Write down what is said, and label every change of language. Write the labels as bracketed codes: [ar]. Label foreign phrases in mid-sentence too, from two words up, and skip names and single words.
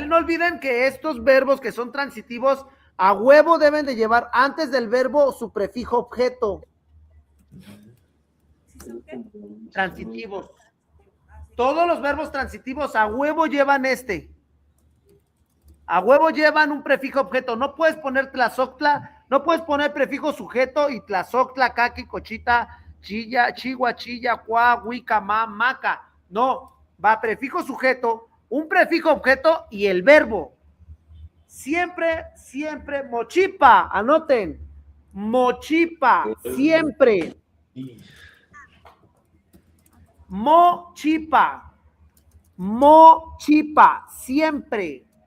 [es] No olviden que estos verbos que son transitivos a huevo deben de llevar antes del verbo su prefijo objeto. ¿Sí son qué? Transitivos. Todos los verbos transitivos a huevo llevan a huevo llevan un prefijo objeto. No puedes poner tlazoctla, no puedes poner prefijo sujeto y tlazoctla, caqui, cochita, chilla, chigua, chilla, cuá, huica, maca. No, va prefijo sujeto, un prefijo objeto y el verbo. Siempre, siempre, mochipa, anoten. Mochipa, siempre. [nhn] Mochipa, mochipa, siempre.